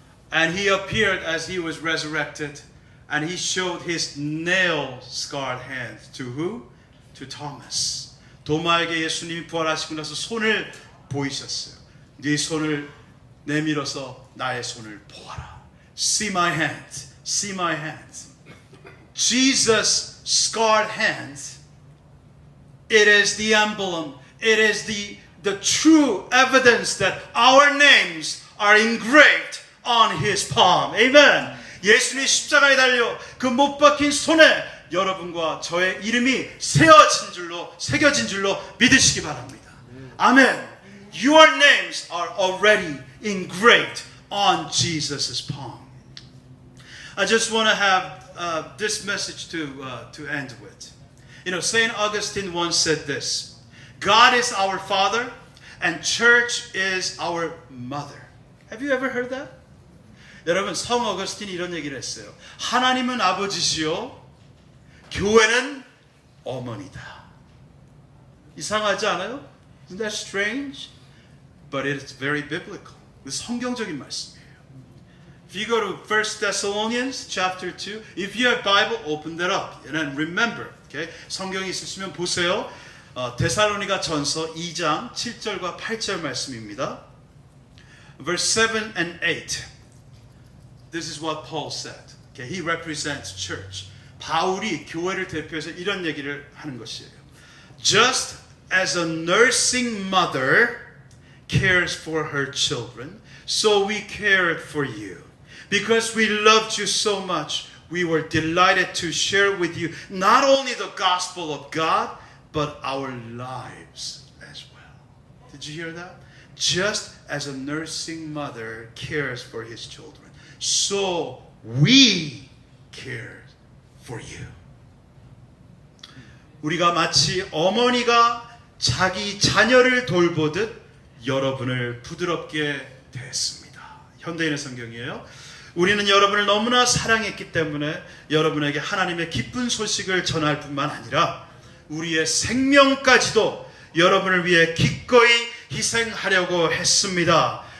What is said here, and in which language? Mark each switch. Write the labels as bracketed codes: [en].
[en] And he appeared as he was resurrected. And he showed his nail-scarred hands to who? To Thomas. [ko] 도마에게 예수님이 부활하시고 나서 손을 보이셨어요. 네 손을 내밀어서 나의 손을 보아라. [en] See my hands. See my hands. Jesus' scarred hands, it is the emblem. It is the true evidence that our names are engraved on his palm. Amen. [ko] 예수님이 십자가에 달려 그 못 박힌 손에 여러분과 저의 이름이 새겨진 줄로 믿으시기 바랍니다. 아멘. [en] Your names are already engraved on Jesus' palm. I just want to have this message to end with. You know, St. Augustine once said this. God is our Father and church is our mother. Have you ever heard that? [ko] 여러분, 성 어거스틴이 이런 얘기를 했어요. 하나님은 아버지시요 교회는 어머니다. 이상하지 않아요? [en] Isn't that strange? But it's very biblical. [ko] 성경적인 말씀이에요. [en] If you go to 1 Thessalonians chapter 2, if you have Bible, open that up. And remember, okay? [ko] 성경이 있으시면 보세요. 데살로니가 전서 2장 7절과 8절 말씀입니다. [en] Verse 7 and 8. This is what Paul said. Okay, he represents church. [ko] 바울이 교회를 대표해서 이런 얘기를 하는 것이에요. [en] Just as a nursing mother cares for her children, so we cared for you. Because we loved you so much, we were delighted to share with you not only the gospel of God, but our lives as well. Did you hear that? Just as a nursing mother cares for his children, so we cared for you. [ko] 우리가 마치 어머니가 자기 자녀를 돌보듯 여러분을 부드럽게 대했습니다. 현대인의 성경이에요. 우리는 여러분을 너무나 사랑했기 때문에 여러분에게 하나님의 기쁜 소식을 전할 뿐만 아니라 우리의 생명까지도 여러분을 위해 기꺼이 희생하려고 했습니다.